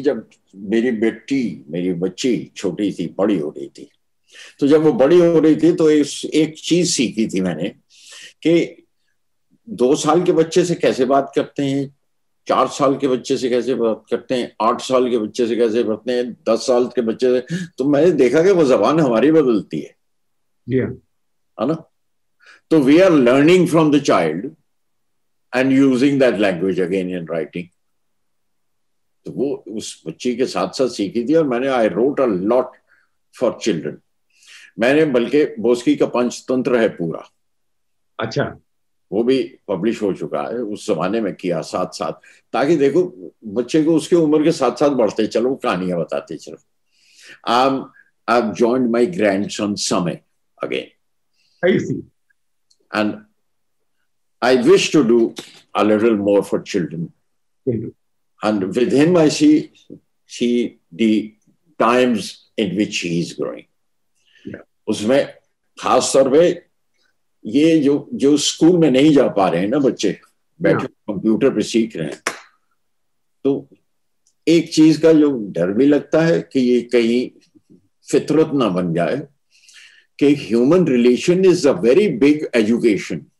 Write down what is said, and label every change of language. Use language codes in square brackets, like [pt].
[ur] جب میری بچی چھوٹی تھی, بڑی ہو رہی تھی, تو جب وہ بڑی ہو رہی تھی تو ایک چیز سیکھی تھی میں نے کہ 2 سال کے بچے سے کیسے بات کرتے ہیں, 4 سال کے بچے سے کیسے بات کرتے ہیں, 8 سال کے بچے سے کیسے کرتے ہیں, 10 سال کے بچے سے. تو میں نے دیکھا کہ وہ زبان ہماری بدلتی ہے نا. [en] تو we are learning from the child and using that language again in writing. [ur] تو وہ اس بچی کے ساتھ ساتھ سیکھی تھی. اور میں نے [en] I wrote a lot for children. [ur] میں نے بلکہ بوسکی کا پنچ تنتر ہے پورا, اچھا, وہ بھی پبلش ہو چکا ہے, اس زمانے میں کیا ساتھ ساتھ, تاکہ دیکھو بچے کو اس کے عمر کے ساتھ ساتھ بڑھتے چلو, کہانیاں بتاتے چلو. [en] I've joined my grandson Samay again. I see. And I wish to do a little more for children. And with him I see the times in which he is growing. [ur] اس میں خاص طور پہ یہ جو اسکول میں نہیں جا پا رہے ہیں نا بچے, بیٹھے کمپیوٹر پہ سیکھ رہے ہیں, تو ایک چیز کا جو ڈر بھی لگتا ہے کہ یہ کہیں فطرت نہ بن جائے کہ [en] Human relation is a very big education.